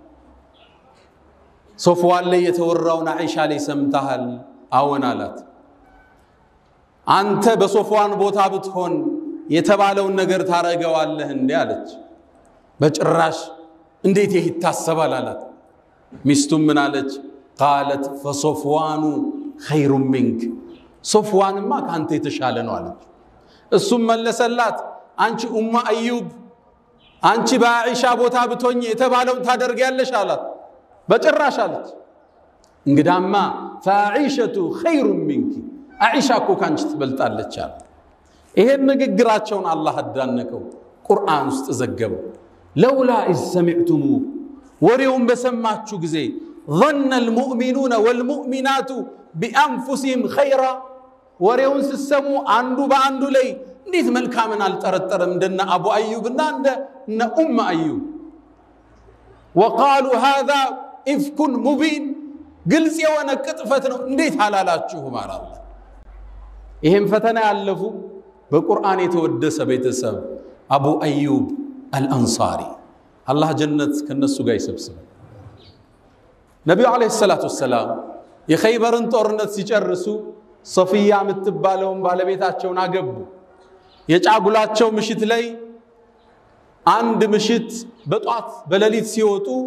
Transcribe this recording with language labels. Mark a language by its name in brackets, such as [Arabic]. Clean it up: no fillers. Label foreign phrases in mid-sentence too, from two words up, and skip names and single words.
[Amharic] ሶፍዋን ላይ የተወራውን አይሻ ላይ ሰምተሃል አዎን አላት አንተ በሶፍዋን ቦታ ብትሆን የተባለውን ነገር ታረጋዋለህ እንዴ አለች በጭራሽ እንዴት ይሄ ይታሰባል አላት ሚስቱም ምን አለች [Arabic] قالت فصفوان خير منك [Amharic] ሶፍዋንማ ካንተ የተሻለ ነው አለች እሱም መለሰላት አንቺ ኡሙ አዩብ አንቺ በአይሻ ቦታ ብትሆኝ የተባለውን ታደርጊያለሽ አላት በጭራሽ አለች እንግዳማ [Arabic] فعائشه خير منك عائشه [Amharic] እኮ ካንቺ ትበልጣለች አለ ይሄን ንግግራቸውን አላህ አዳነቀው ቁርአን ውስጥ ዘገበው [Arabic] لولا إذ سمعتموه [Amharic] ወሬውን በሰማችሁ ጊዜ [Arabic] ظن المؤمنون والمؤمنات بانفسهم خيرا [Amharic] ወሬውን ሲሰሙ አንዱ በአንዱ ላይ እንዴት መልካምን አልጠረጠረም እንደነ አቡ አዩብና እንደነ አዩብ [Arabic] وقالوا هذا افك مبين [Amharic] ግልጽ የሆነ ቅጥፈት ነው እንዴት አላላችሁ ማለት ይሄን ፈተና ያለፉ በቁርአን የተወደሰ ቤተሰብ አቡ አዩብ አልአንሳሪ አላህ ጀነት ከነሱ ጋር ይሰብስበ ነብዩ [Arabic] عليه الصلاة والسلام [Amharic] የኸይበርን ጦርነት ሲጨርሱ ሶፊያ የምትባለውን ባለቤታቸውን አገቡ የጫጉላቸው ምሽት ላይ አንድ ምሽት በጧት በሌሊት ሲወጡ